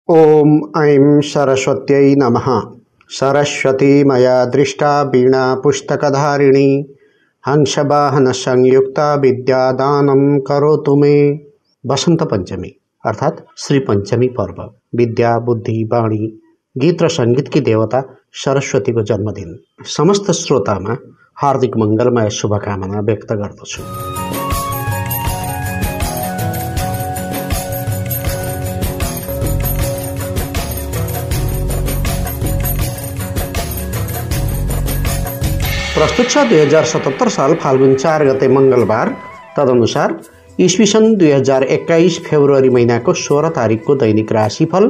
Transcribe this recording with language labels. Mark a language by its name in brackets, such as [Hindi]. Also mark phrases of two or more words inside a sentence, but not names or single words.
[Sanskrit] ओम ऐं सरस्वत्यै नमः। सरस्वती मया दृष्टा वीणा पुस्तकधारिणी हंसवाहन संयुक्ता विद्यादानं करोतु मे। [Nepali] बसंत पंचमी अर्थात श्री पंचमी पर्व विद्या बुद्धि वाणी गीत र संगीत की देवता सरस्वती को जन्मदिन समस्त श्रोतामा हार्दिक मंगलमय शुभकामना व्यक्त गर्दछु। प्रस्तुत छ 2077 साल फाल्गुन 4 गते मंगलबार, तदनुसार ईस्वी सन् 2021 फेब्रुअरी महीनाको 16 तारिकको दैनिक राशिफल।